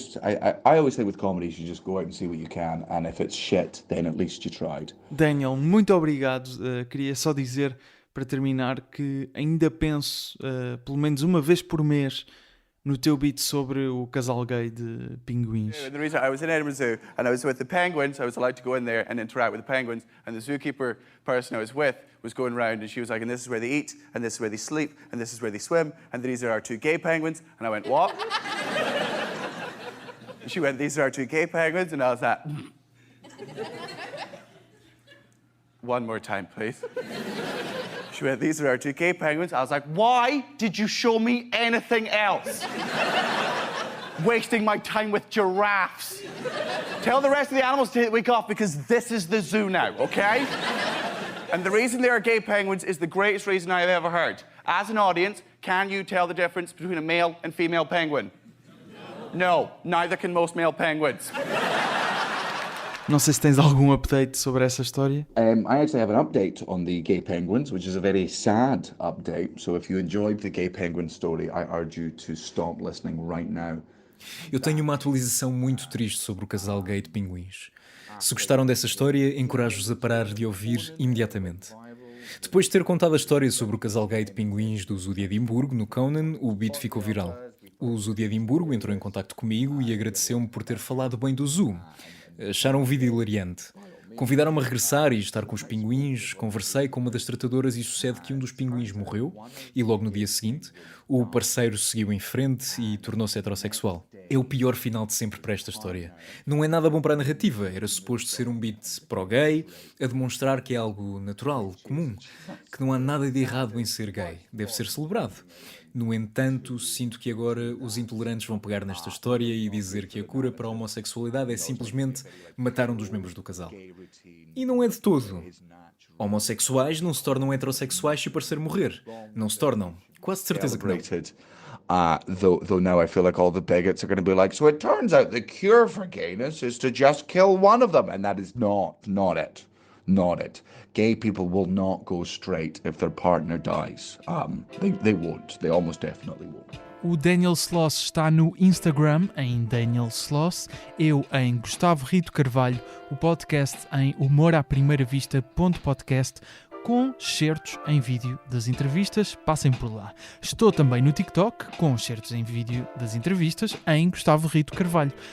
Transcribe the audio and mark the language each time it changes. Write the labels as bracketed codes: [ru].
[en] I always say with comedies you just go out and see what you can, and if it's shit, then at least you tried. [pt] Daniel, muito obrigado. Queria só dizer, para terminar, que ainda penso, pelo menos uma vez por mês, no teu beat sobre o casal gay de pinguins. [en] The reason I was in Edinburgh Zoo and I was with the penguins, I was allowed to go in there and interact with the penguins, and the zookeeper person I was with was going around and she was like, and this is where they eat, and this is where they sleep, and this is where they swim, and these are our two gay penguins. And I went, what? And she went, these are our two gay penguins, and I was like, one more time, please. She went, these are our two gay penguins. I was like, why did you show me anything else? Wasting my time with giraffes. Tell the rest of the animals to take the week off because this is the zoo now, okay? And the reason they are gay penguins is the greatest reason I have ever heard. As an audience, can you tell the difference between a male and female penguin? No, neither can most male penguins. [pt] Não sei se tens algum update sobre essa história. [en] I actually have an update on the gay penguins, which is a very sad update. So if you enjoyed the gay penguin story, I urge you to stop listening right now. [pt] Eu tenho uma atualização muito triste sobre o casal gay de pinguins. Se gostaram dessa história, encorajo-vos a parar de ouvir imediatamente. Depois de ter contado a história sobre o casal gay de pinguins do Zoo de Edimburgo, no Conan, o beat ficou viral. O Zoo de Edimburgo entrou em contacto comigo e agradeceu-me por ter falado bem do zoo. Acharam o vídeo hilariante. Convidaram-me a regressar e estar com os pinguins. Conversei com uma das tratadoras e sucede que um dos pinguins morreu e logo no dia seguinte o parceiro seguiu em frente e tornou-se heterossexual. É o pior final de sempre para esta história. Não é nada bom para a narrativa. Era suposto ser um beat pró-gay, a demonstrar que é algo natural, comum, que não há nada de errado em ser gay. Deve ser celebrado. No entanto, sinto que agora os intolerantes vão pegar nesta história e dizer que a cura para a homossexualidade é simplesmente matar um dos membros do casal. E não é de todo. Homossexuais não se tornam heterossexuais se o parceiro morrer. Não se tornam. Quase de certeza que não. [en] Though now I feel like all the bigots are going to be like, so it turns out the cure for gayness is to just kill one of them. And that is not it. Not it. Gay people will not go straight if their partner dies. They won't. They almost definitely won't. [pt] O Daniel Sloss está no Instagram em Daniel Sloss, eu em Gustavo Rito Carvalho, o podcast em humoraprimeiravista.podcast, com excertos em vídeo das entrevistas, passem por lá. Estou também no TikTok, com excertos em vídeo das entrevistas, em Gustavo Rito Carvalho.